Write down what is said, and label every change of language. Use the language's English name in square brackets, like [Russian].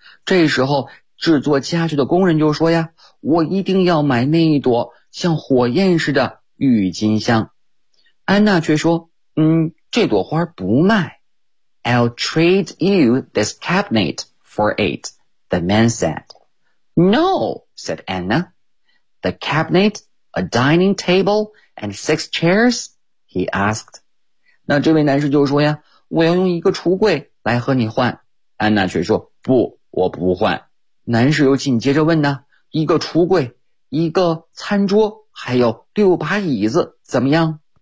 [Chinese] 这时候制作家具的工人就说呀，我一定要买那一朵像火焰似的郁金香。安娜却说，嗯，这朵花不卖。 [English] I'll trade you this cabinet for it, the man said. No, said Anna. The cabinet, a dining table, and 6 chairs, he asked. [Chinese] 那这位男士就说呀，我要用一个橱柜来和你换。安娜却说，不，我不换。男士又紧接着问呢，一个橱柜，一个餐桌，还有6把椅子，怎么样？